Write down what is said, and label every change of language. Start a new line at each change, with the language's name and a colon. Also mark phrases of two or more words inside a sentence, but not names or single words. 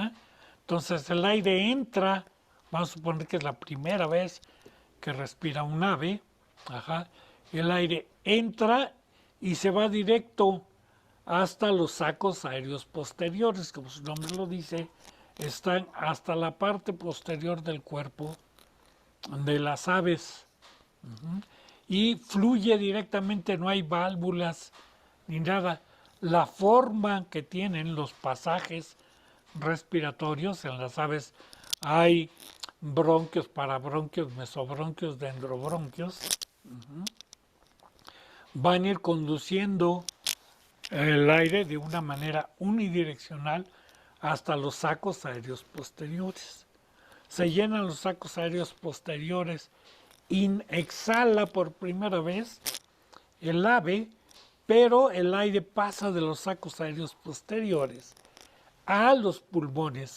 Spanish: Entonces el aire entra vamos a suponer que es la primera vez que respira un ave, ajá, el aire entra y se va directo hasta los sacos aéreos posteriores, como su nombre lo dice, están hasta la parte posterior del cuerpo de las aves y fluye directamente, no hay válvulas ni nada. La forma que tienen los pasajes respiratorios en las aves, hay bronquios, parabronquios, mesobronquios, dendrobronquios, van a ir conduciendo el aire de una manera unidireccional hasta los sacos aéreos posteriores. Se llenan los sacos aéreos posteriores, exhala por primera vez el ave, pero el aire pasa de los sacos aéreos posteriores a los pulmones.